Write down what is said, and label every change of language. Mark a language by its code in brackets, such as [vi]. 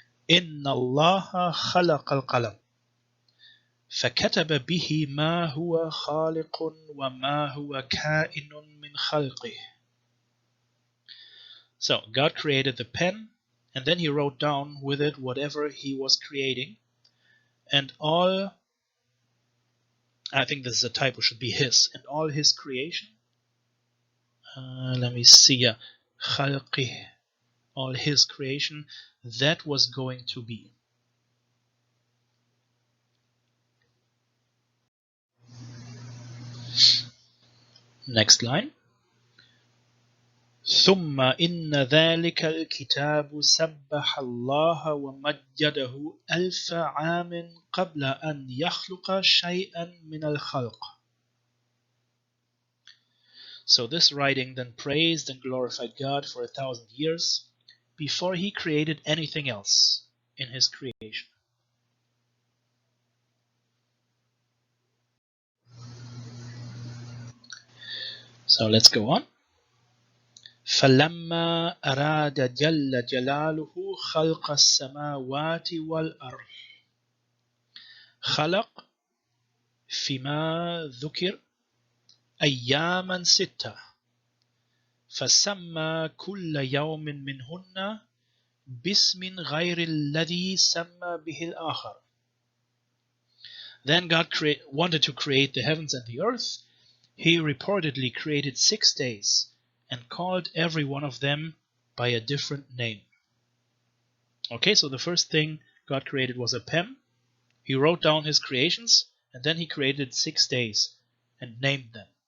[ar] إن الله خلق القلم فكتب به ما هو خالق وما هو كائن من خلقه. [en] So God created the pen, and then he wrote down with it whatever he was creating, and all, I think this is a typo, should be his, and all his creation. Let me see, خلقه, all his creation, that was going to be. Next line. [ar] ثم إن ذلك الكتاب سبح الله ومجده 1000 عام قبل أن يخلق شيئا من الخلق. [en] So this writing then praised and glorified God for 1,000 years before he created anything else in his creation. So let's go on. [ar] فلما أراد جل جلاله خلق السماوات والأرض خلق فيما ذكر أياما ستة فسمى كل يوم منهن باسم غير الذي سمى به الآخر. [en] Then God wanted to create the heavens and the earth. He reportedly created 6 days and called every one of them by a different name. Okay, so the first thing God created was a pen. He wrote down his creations, and then he created 6 days and named them.